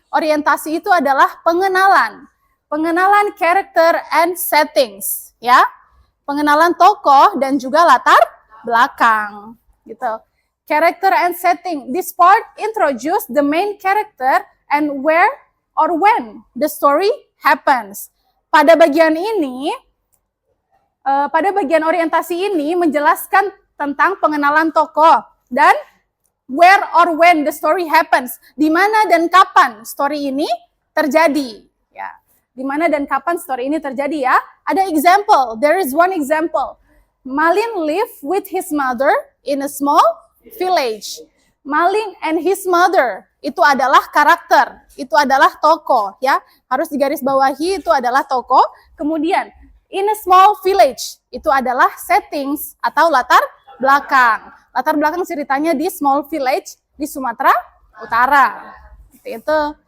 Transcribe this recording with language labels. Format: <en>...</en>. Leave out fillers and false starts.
<id>Orientasi itu adalah pengenalan. Pengenalan</id> <en>character and settings,</en> <id>ya. Pengenalan tokoh dan juga latar belakang, gitu.</id> <en>Character and setting. This part introduce the main character and where or when the story happens.</en> <id>Pada bagian ini, pada bagian orientasi ini menjelaskan tentang pengenalan tokoh dan</id> <en>where or when the story happens.</en> <id>Di mana dan kapan story ini terjadi. Ya, di mana dan kapan story ini terjadi ya. Ada</id> <en>example. There is one example. Malin live with his mother in a small village. Malin and his mother</en> <id>itu adalah karakter, itu adalah tokoh ya. Harus digarisbawahi itu adalah tokoh. Kemudian</id> <en>in a small village</en> <id>itu adalah settings atau latar belakang. Latar belakang ceritanya di small village di Sumatera Utara. Seperti itu.</id>